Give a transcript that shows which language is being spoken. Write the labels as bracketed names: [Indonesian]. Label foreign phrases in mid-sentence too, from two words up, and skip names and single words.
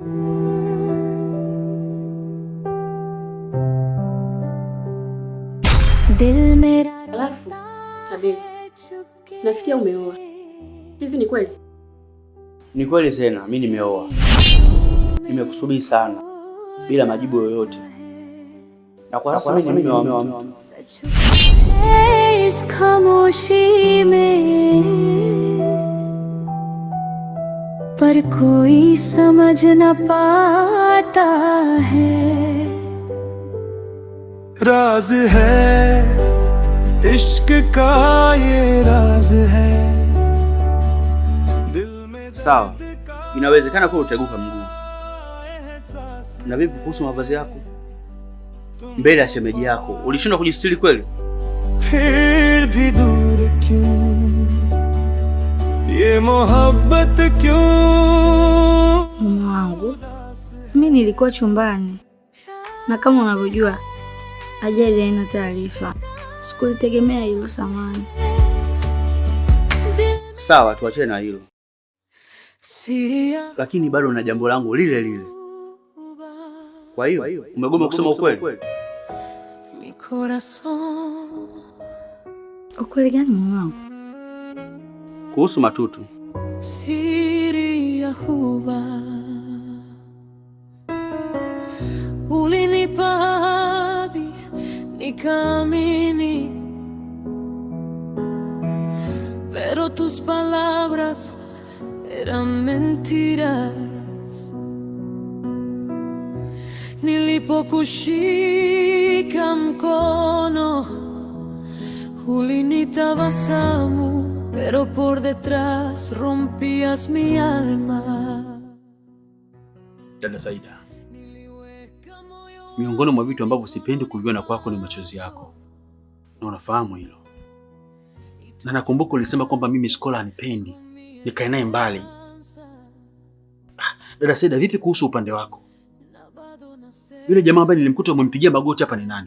[Swahili] Alafu, Abeli, nasikia umeoa. Hivi ni kweli? Ni kweli tena, mimi nimeoa. Nimekusubiri sana bila majibu yoyote. Na kwa sasa mimi nimeoa mtu. [Hindi] इस खामोशी में पर कोई समझ न पाता है राज है इश्क का ये राज है दिल में [Swahili] Sawa, inawezekana kwa utaguka mguu. Na vipi kuhusu mavazi yako? Mbele ya shemeji yako, ulishindwa kujistiri kweli? [Hindi] फिर भी दूर क्यों ये मोहब्बत क्यों? [Swahili] Mume wangu, mimi nilikuwa chumbani na kama unavyojua ajali haina taarifa. Sikulitegemea hilo, samani. Sawa, tuachane na hilo. Lakini bado na jambo langu lile lile. Kwa hiyo umegoma kusema ukweli? Ukweli gani mume wangu? Kuhusu Matutu. siri ya huba ulinipa hadhi nikaamini, [Spanish] pero tus palabras eran mentiras. [Swahili] Nilipokushika mkono ulinitabasamu, [Spanish] pero por detrás rompías mi alma. [Swahili] Dada Saida, miongoni mwa vitu ambavyo sipendi kuviona kwako ni machozi yako, na unafahamu hilo. Na nakumbuka ulisema kwamba mimi Skola hanipendi, nikae naye mbali. Dada Saida, vipi kuhusu upande wako? Yule jamaa ambaye nilimkuta umempigia magoti hapa ni nani?